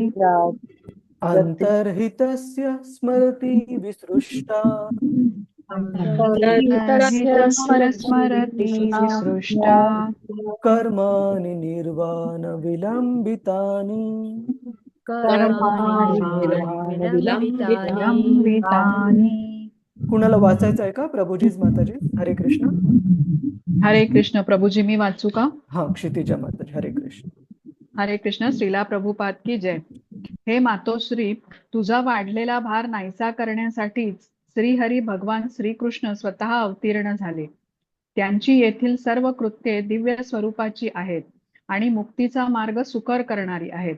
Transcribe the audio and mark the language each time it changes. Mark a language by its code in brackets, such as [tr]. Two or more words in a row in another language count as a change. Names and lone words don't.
[sa] अंतर्हितस्य स्मरति विसृष्टा अंतर्हितस्य स्मरति विसृष्टा कर्माणि निर्वाण विलंबितानि विलंबितानि. [mr] कुणाला वाचायचं आहे का प्रभूजीज माताजी? हरे कृष्ण. हरे कृष्ण. प्रभूजी मी वाचू का? हा, क्षितिजा माताजी. हरे कृष्ण. हरे कृष्ण. [hi] श्रीला प्रभुपाद की जय. [mr] हे मातोश्री, तुझा वाढलेला भार नाहीसा करण्यासाठीच श्रीहरी भगवान श्रीकृष्ण स्वतः अवतीर्ण झाले. त्यांची येथील सर्व कृत्ये दिव्य स्वरूपाची आहेत आणि मुक्तीचा मार्ग सुकर करणारी आहेत.